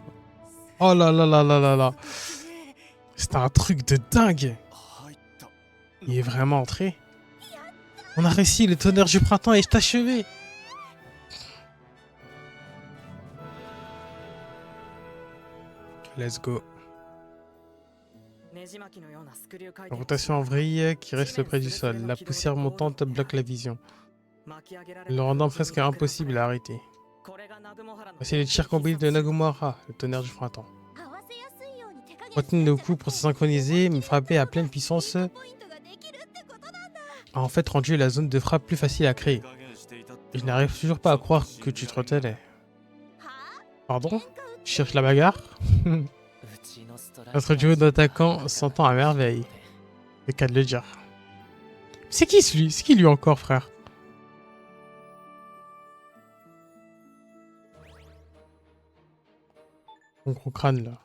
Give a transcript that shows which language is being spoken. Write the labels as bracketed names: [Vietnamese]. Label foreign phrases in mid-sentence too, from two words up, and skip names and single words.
[French] Oh là là là là là là. C'est un truc de dingue. [Japanese] 入った。 [French] Il est vraiment entré. On a réussi, le tonnerre du printemps est achevé. [English] Let's go. [Japanese] ねじ巻きのようなスクリュー回 [French] La [Japanese] 転 [French] rotation en vrille qui reste près du sol. La poussière montante bloque la vision, [Japanese] 巻き上げられた [French] le rendant presque impossible à arrêter. [Japanese] これがナグモハラの [French] Voici le tir combine de Nagumohara, le tonnerre du printemps. [Japanese] 合わせやすいように手加減 [French] Retenez nos coups pour se synchroniser, mais frapper à pleine puissance [Japanese] ポイントができるってことなんだ。 [French] a en fait rendu la zone de frappe plus facile à créer. [Japanese] 加減していたって [French] Et je n'arrive toujours pas à croire que tu te retenais. [Japanese] は [French] Pardon [Japanese] あ？ [French] Tu cherches la bagarre [Japanese] うちのストライカー [French] Notre duo d'attaquants s'entend à merveille. C'est le cas de le dire. C'est qui celui? C'est qui lui encore, frère? Mon gros crâne là.